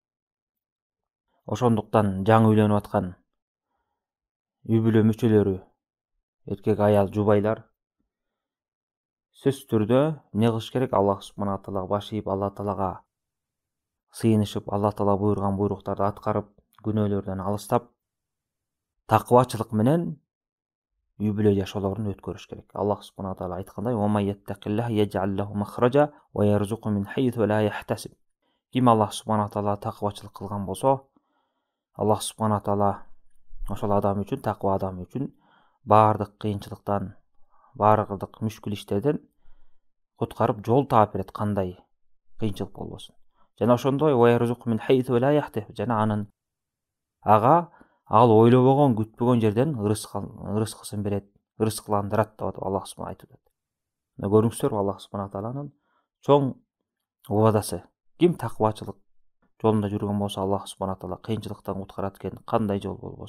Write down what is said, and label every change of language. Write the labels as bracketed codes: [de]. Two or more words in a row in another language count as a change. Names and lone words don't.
[ky] Ошондуктан жаңы үйлөнүп аткан үй бүлө мүчөлөрү, эркек, аял, жубайлар сөзсүз түрдө эмне кылыш керек? Аллах субхана таалага баш ийип, Алла таалага сыйынышып, Алла таала буйруган буйруктарды аткарып, күнөөлөрдөн алыстап, такыбачылык менен үй бүлө жашоолорун өткөрүш керек. Аллах субхана таала айткандай: [ar] "وَمَنْ يَتَّقِ اللَّهَ يَجْعَلْ لَهُ مَخْرَجًا وَيَرْزُقْهُ مِنْ حَيْثُ لَا يَحْتَسِبُ." [ky] Ким Аллах субхана таала такыбачылык кылган болсо, Аллах субхана таала ошол адам үчүн, такыба адам үчүн баардык кыйынчылыктан, баардык мүшкүл иштерден куткарып, жол таап берет, кандай кыйынчылык болбосун. Жана ошондой [ar] وَيَرْزُقْهُ مِنْ حَيْثُ لَا يَحْتَسِبُ, [ky] жана анын ал ойлобогон, күтпөгөн жерден ырыскысын берет, ырыскыландырат деп Аллах субхана айтып атат. Көрүңүздөр, Аллах субхана тааланын чоң убадасы. Ким такыбачылык жолунда жүргөн болсо, Аллах субхана таала кыйынчылыктан куткарат экен, кандай жол болбосун.